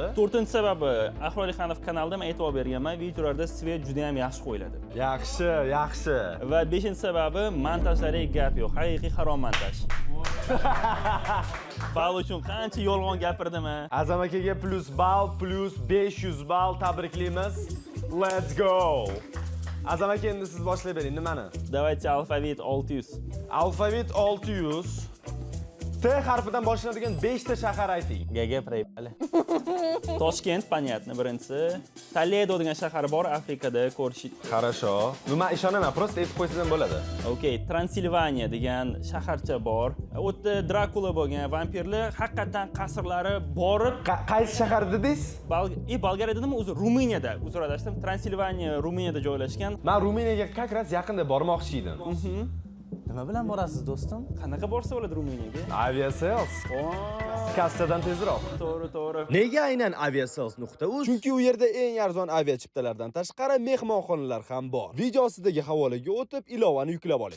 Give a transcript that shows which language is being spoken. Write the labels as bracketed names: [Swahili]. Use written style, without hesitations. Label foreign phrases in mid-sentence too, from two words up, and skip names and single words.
[Uzbek] To'rtinchi sababi Ahror Alixonov kanalida men e'tibor berganman, videolarda svet juda ham yaxshi qo'yiladi. Yaxshi. Va 5-sababi montajlariga gap yo'q, haqiqiy harom montaj. Bal uchun qancha yolg'on gapirdim a. Azam akaga plus ball, plus 500 ball tabriklaymiz. [English] Let's go. [Uzbek] Azam aka endi siz boshlab bering, nimani? Давайте alfavit 600. Alfavit 600. T harfidan boshlanadigan 5 ta shahar ayting. Gapiraylik. Toshkent, понятно, birinchisi. Toledo degan shahar bor Afrikada, ko'rish. Хорошо. Nima ishonaman, просто aytib qo'ysangiz ham bo'ladi. Okay, Transilvaniya degan shaharcha bor. U yerda Drakula bo'lgan vampirlar haqiqatan qasrlari borib, Qaysi shahar dedingiz? Bolgariyada nima o'zi Ruminiyada, uzr adashdim. Transilvaniya Ruminiyada joylashgan. Men Ruminiyaga [Russian] как раз [Uzbek] yaqinda bormoqchi edim. Nima bilan borasiz do'stim? Qanaqa borsa bo'ladi Ruminiyaga? Aviasales. Kassadan tezroq. To'g'ri. Nega aynan aviasales.uz? Chunki u yerda eng arzon avia chiptalardan tashqari mehmonxonalar ham bor. Video ostidagi havolaga o'tib, ilovani yuklab oling.